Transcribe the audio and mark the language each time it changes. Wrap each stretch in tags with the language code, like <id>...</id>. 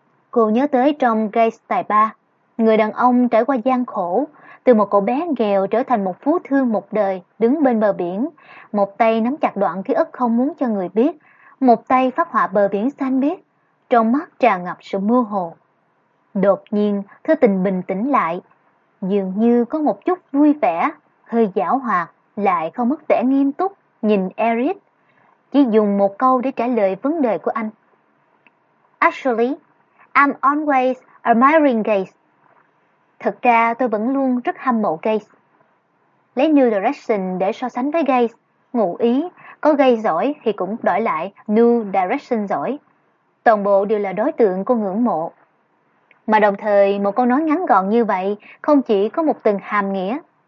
<vi>Cô nhớ tới trong Grace tài ba, người đàn ông trải qua gian khổ, từ một cậu bé nghèo trở thành một phú thương một đời, đứng bên bờ biển, một tay nắm chặt đoạn ký ức không muốn cho người biết, một tay phát họa bờ biển xanh biếc, trong mắt tràn ngập sự mơ hồ. Đột nhiên, Thư Tình bình tĩnh lại, dường như có một chút vui vẻ, hơi giảo hoạt, lại không mất vẻ nghiêm túc, nhìn Eric, chỉ dùng một câu để trả lời vấn đề của anh.</vi> <en>Actually, I'm always admiring Gates.</en> <vi>Thực ra tôi vẫn luôn rất hâm mộ Gates. Lấy New Direction để so sánh với Gates, ngụ ý, có Gates giỏi thì cũng đổi lại New Direction giỏi. Toàn bộ đều là đối tượng cô ngưỡng mộ. Mà đồng thời một câu nói ngắn gọn như vậy không chỉ có một tầng hàm nghĩa.</vi>